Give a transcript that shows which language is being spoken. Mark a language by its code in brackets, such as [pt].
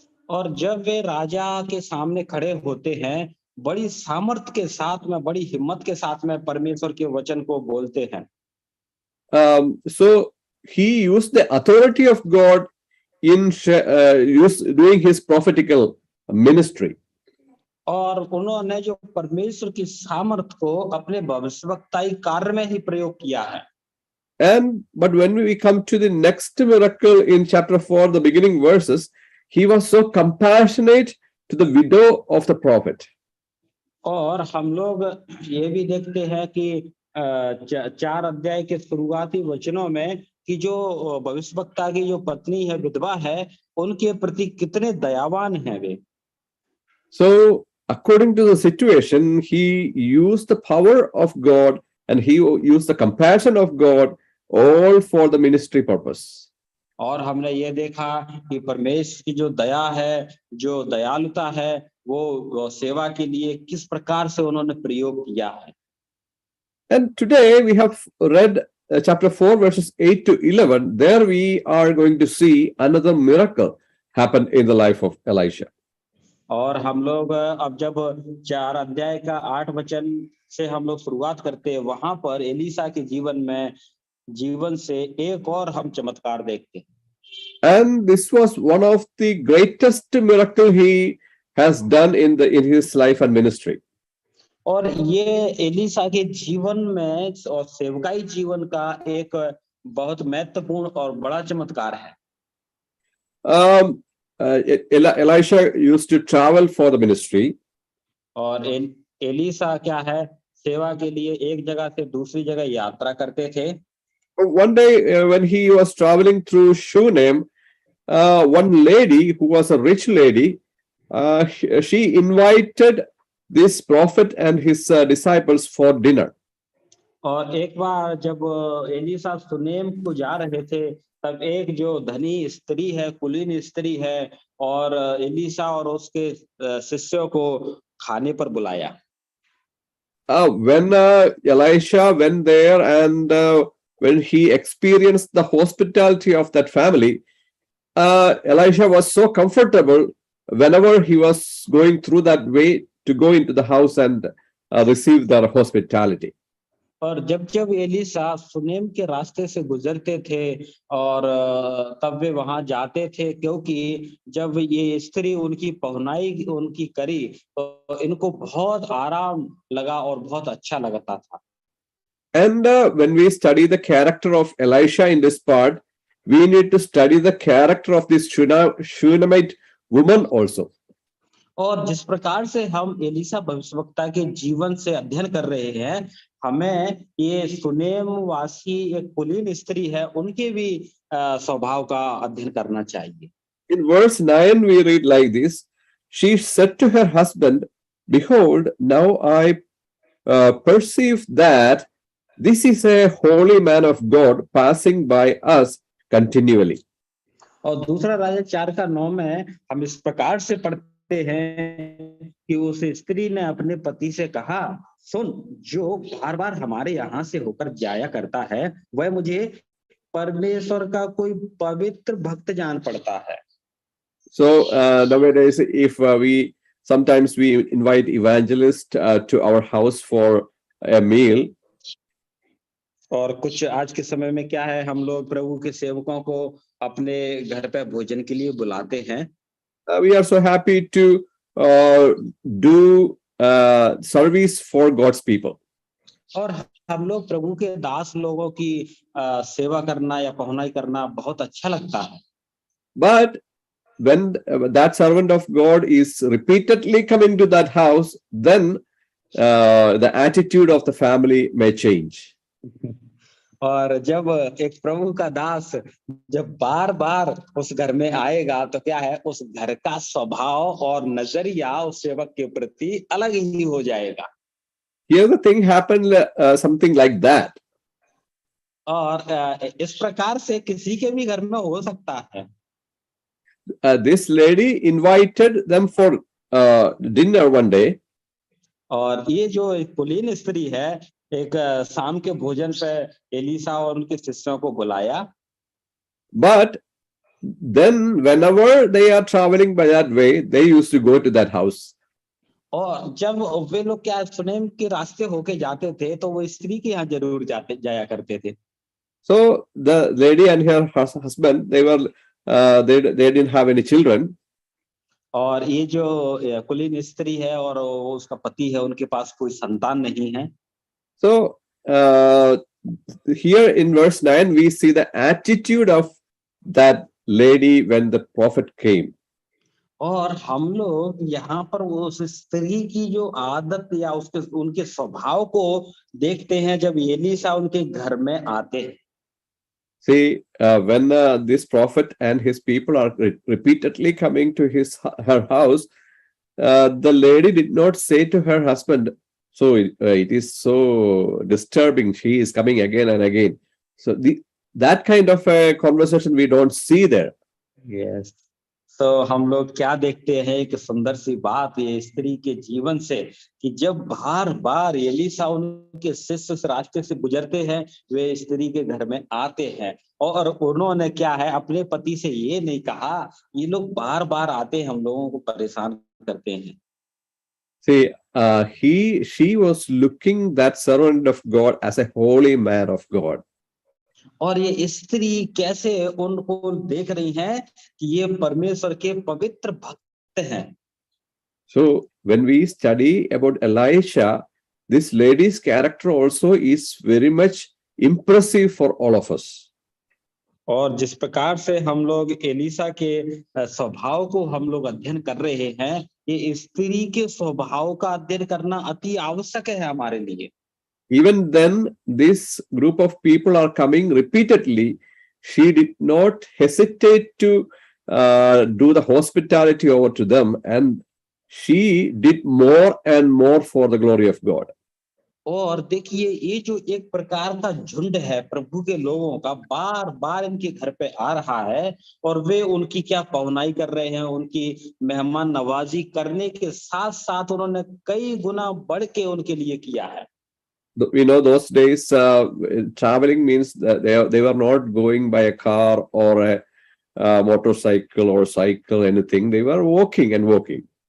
[hi] और जब वे राजा के सामने खड़े होते हैं, बड़ी सामर्थ के साथ में, बड़ी हिम्मत के साथ में परमेश्वर के वचन को बोलते हैं. [en] So he used the authority of God in doing his prophetical ministry. [hi] और उन्होंने जो परमेश्वर की सामर्थ को अपने भविष्यवक्ताई कार्य में ही प्रयोग किया है. [en] But when we come to the next miracle in chapter 4, the beginning verses, he was so compassionate to the widow of the prophet. [hi] और हम लोग ये भी देखते हैं कि 4 अध्याय के शुरुआती वचनों में कि जो भविष्यवक्ता की जो पत्नी है, विधवा है, उनके प्रति कितने दयावान हैं वे. [en] So according to the situation, he used the power of God and he used the compassion of God all for the ministry purpose. [hi] और हमने ये देखा कि परमेश्वर की जो दया है, जो दयालुता है, वो सेवा के लिए किस प्रकार से उन्होंने प्रयोग किया है. [en] And today we have read chapter 4 verses 8 to 11. There we are going to see another miracle happen in the life of Elisha. [hi] और हम लोग अब जब 4 अध्याय का 8 वचन से हम लोग शुरुआत करते हैं, वहां पर एलीशा के जीवन से एक और हम चमत्कार देखते हैं. [en] And this was one of the greatest miracle he has done in his life and ministry. [hi] और ये एलीशा के जीवन में और सेवकाई जीवन का एक बहुत महत्वपूर्ण और बड़ा चमत्कार है. [en] Elisha used to travel for the ministry. [hi] और एलीशा क्या है, सेवा के लिए एक जगह से दूसरी जगह यात्रा करते थे. [en] One day when he was traveling through Shunem, one lady who was a rich lady, she invited this prophet and his disciples for dinner. [hi] और एक बार जब एलीशा सुनेम को जा रहे थे, तब एक जो धनी स्त्री है, कुलीन स्त्री है, और एलीशा और उसके शिष्यों को खाने पर बुलाया। [en] When Elisha went there and when he experienced the hospitality of that family, Elisha was so comfortable whenever he was going through that way to go into the house and receive their hospitality. [hi] और जब जब Elisha Shunem के रास्ते से गुजरते थे और तब वे वहां जाते थे, क्योंकि जब ये स्त्री उनकी पहुनाई उनकी करी तो इनको बहुत आराम लगा और बहुत अच्छा लगता था। [en] And when we study the character of Elisha in this part, we need to study the character of this Shunammite woman also. [hi] और जिस प्रकार से हम एलीशा भविष्यवक्ता के जीवन से अध्ययन कर रहे हैं, हमें ये सुनेम वासी एक कुलीन स्त्री है, उनके भी स्वभाव का अध्ययन करना चाहिए। [en] In verse 9 we read like this: she said to her husband, behold, now I perceive that this is a holy man of God passing by us continually. [hi] और दूसरा राजा 4:9 में हम इस प्रकार से पढ़ते हैं कि उस स्त्री ने अपने पति से कहा, सुन, जो बार बार हमारे यहाँ से होकर जाया करता है वह मुझे परमेश्वर का कोई पवित्र भक्त जान पड़ता है। [en] So nowadays, if we sometimes we invite evangelists to our house for a meal. [hi] और कुछ आज के समय में क्या है, हम लोग प्रभु के सेवकों को अपने घर पे भोजन के लिए बुलाते हैं। [en] We are so happy to do service for God's people. [hi] और हम लोग प्रभु के दास लोगों की सेवा करना या पहुनाई करना बहुत अच्छा लगता है। [en] But when that servant of God is repeatedly coming to that house, then the attitude of the family may change. [hi] और जब एक प्रभु का दास जब बार बार उस घर में आएगा तो क्या है, उस घर का स्वभाव और नजरिया उस सेवक के प्रति अलग ही हो जाएगा। [en] Here the thing happened something like that. [hi] और इस प्रकार से किसी के भी घर में हो सकता है। [en] This lady invited them for dinner one day. [hi] और ये जो एक कुलीन स्त्री है, एक शाम के भोजन पे एलीशा और उनके शिष्यों को बुलाया। [en] But then whenever they are traveling by that way, they used to go to that house. [hi] और जब वे लोग क्या सुनेम के रास्ते होके जाते थे तो वो स्त्री के यहाँ जरूर जाया करते थे। [en] So the lady and her husband, they didn't have any children. [hi] और ये जो कुलीन स्त्री है और उसका पति है, उनके पास कोई संतान नहीं है। [en] So here in verse 9 we see the attitude of that lady when the prophet came. [hi] और हम लोग यहाँ पर उस स्त्री की जो आदत या उनके स्वभाव को देखते हैं जब एलीशा उनके घर में आते हैं। [en] See, when this prophet and his people are repeatedly coming to her house, the lady did not say to her husband, so it is so disturbing, she is coming again and again. So that kind of a conversation we don't see there. Yes. [hi] तो हम लोग क्या देखते हैं, एक सुंदर सी बात ये स्त्री के जीवन से, कि जब बार बार एलीशा उनके शिष्य उस रास्ते से गुजरते हैं, वे स्त्री के घर में आते हैं और उन्होंने क्या है, अपने पति से ये नहीं कहा, ये लोग बार बार आते हैं, हम लोगों को परेशान करते हैं। [en] See, she was looking that servant of God as a holy man of God. [hi] और ये स्त्री कैसे उनको देख रही हैं कि ये परमेश्वर के पवित्र भक्त हैं। [en] So when we study about Elisha, this lady's character also is very much impressive for all of us. [hi] और जिस प्रकार से हम लोग एलीशा के स्वभाव को हम लोग अध्ययन कर रहे हैं, ये स्त्री के स्वभाव का अध्ययन करना अति आवश्यक है हमारे लिए। [en] Even then, this group of people are coming repeatedly. She did not hesitate to do the hospitality over to them, and she did more and more for the glory of God. [hi] और देखिए ये जो एक प्रकार का झुंड है प्रभु के लोगों का बार बार इनके घर पे आ रहा है और वे उनकी क्या पहुनाई कर रहे हैं, उनकी मेहमान नवाजी करने के साथ साथ उन्होंने कई गुना बढ़ के उनके लिए किया है। [en] We know those days traveling means that they were not going by a car or a motorcycle or cycle, anything. They were walking and walking.